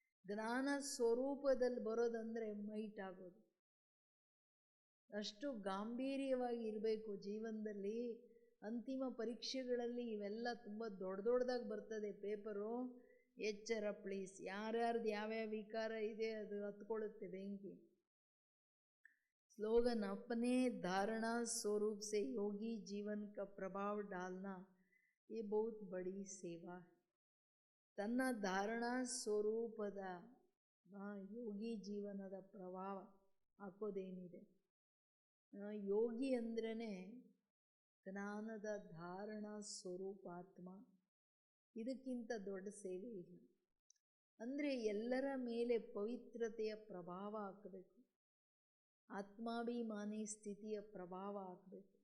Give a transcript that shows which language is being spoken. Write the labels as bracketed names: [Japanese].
[Kannada] ಜ್ಞಾನ ಸ್ವರೂಪದಲ್ಲಿ ಬರೋದಂದರೆ ಮೈಟ್ ಆಗೋದು. ಅಷ್ಟು ಗಾಂಭೀರ್ಯವಾಗಿ ಇರಬೇಕು ಜೀವನದಲ್ಲಿ. ಅಂತಿಮ ಪರೀಕ್ಷೆಗಳಲ್ಲಿ ಇವೆಲ್ಲ ತುಂಬ ದೊಡ್ಡ ದೊಡ್ಡದಾಗಿ ಬರ್ತದೆ ಪೇಪರು. ಎಚ್ಚರ ಪ್ಲೀಸ್. ಯಾರ್ಯಾರ್ದು ಯಾವ್ಯಾವ ವಿಕಾರ ಇದೆ ಅದು ಹತ್ಕೊಳ್ಳುತ್ತೆ ಬೆಂಕಿ. [Hindi] स्लोगन अपने धारणा स्वरूप से योगी जीवन का प्रभाव डालना ये बहुत बड़ी सेवा है. [Kannada] ತನ್ನ ಧಾರಣಾ ಸ್ವರೂಪದ ಯೋಗಿ ಜೀವನದ ಪ್ರಭಾವ ಹಾಕೋದೇನಿದೆ. ಯೋಗಿ ಅಂದ್ರೇ ಜ್ಞಾನದ ಧಾರಣಾ ಸ್ವರೂಪಾತ್ಮ. ಇದಕ್ಕಿಂತ ದೊಡ್ಡ ಸೇವೆ ಇಲ್ಲ. ಅಂದರೆ ಎಲ್ಲರ ಮೇಲೆ ಪವಿತ್ರತೆಯ ಪ್ರಭಾವ ಹಾಕಬೇಕು, ಆತ್ಮಾಭಿಮಾನಿ ಸ್ಥಿತಿಯ ಪ್ರಭಾವ ಹಾಕಬೇಕು.